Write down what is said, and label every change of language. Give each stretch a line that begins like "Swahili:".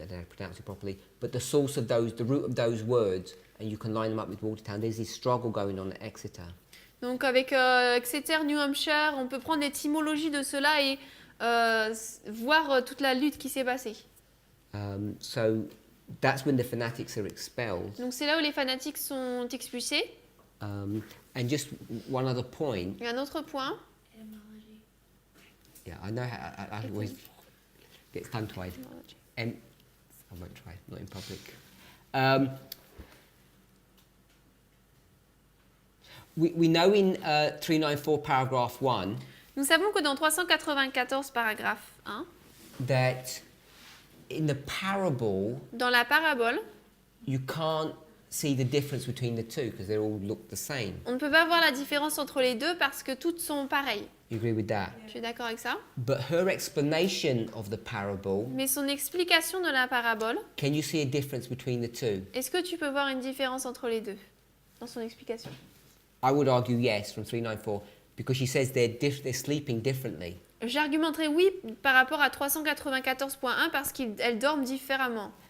English: I don't know how to pronounce it properly, but the source of those, the root of those words, and you can line them up with Watertown. There's this struggle going on at Exeter.
French: Donc avec Exeter, New Hampshire, on peut prendre l'étymologie de cela et voir toute la lutte qui s'est passée.
English: So that's when the fanatics are expelled.
French: Donc c'est là où les fanatiques sont expulsés.
English: And just one other point.
French: Il y a un autre point.
English: Yeah, I know. I always get tongue-tied. I won't try. Not in public. We know in 394 paragraph 1
French: Nous savons que dans 394 paragraphe 1,
English: that in the parable
French: dans la parabole,
English: you can't see the difference between the two because they all look the same.
French: on ne peut pas voir la différence entre les deux parce que toutes sont pareilles.
English: You agree with that?
French: Tu es d'accord avec ça?
English: But her explanation of the parable,
French: Mais son explication de la parabole,
English: can you see a difference between the two?
French: est-ce que tu peux voir une différence entre les deux dans son explication?
English: I would argue yes from 394 because she says they're sleeping differently.
French: J'argumenterai oui par rapport à 394.1 parce qu'elles dorment différemment.